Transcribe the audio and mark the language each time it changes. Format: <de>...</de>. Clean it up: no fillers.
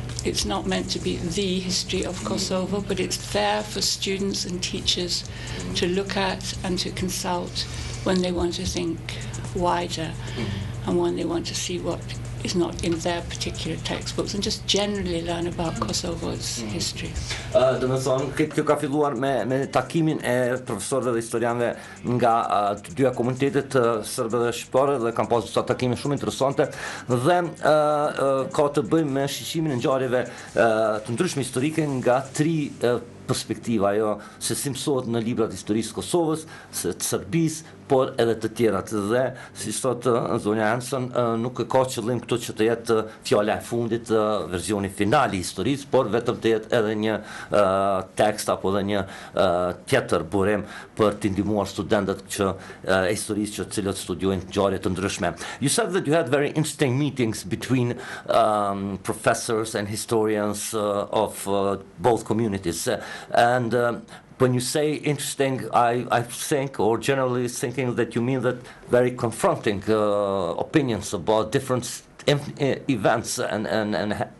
<en>It's not meant to be the history of Kosovo, but it's there for students and teachers to look at and to consult when they want to think wider and when they want to see what is not in their particular textbooks and just generally learn about Kosovo's history.</en> <sq>Do me thonë, kjo ka filluar me takimin e profesorëve dhe historianëve nga të dyja komunitetet serbe dhe shqiptare dhe kanë pasur disa takime shumë interesante dhe ka të bëjë me shiqimin e ngjarjeve të ndryshme historike nga tri perspektiva, jo se si mësohet në librat historisë Kosovës, të Serbisë, por edhe të tjerat. Dhe, si thot zonja Hanson, nuk ka qëllim këtu që të jetë fjala e fundit, versioni final i historisë, por vetëm të jetë edhe një tekst apo edhe një tjetër burim për të ndihmuar studentët që e historisë që cilët studiojnë ngjarje të ndryshme.</sq> <en>You said that you had very interesting meetings between professors and historians of both communities, and when you say interesting, I think, or generally thinking that you mean that very confronting opinions about different events and</en>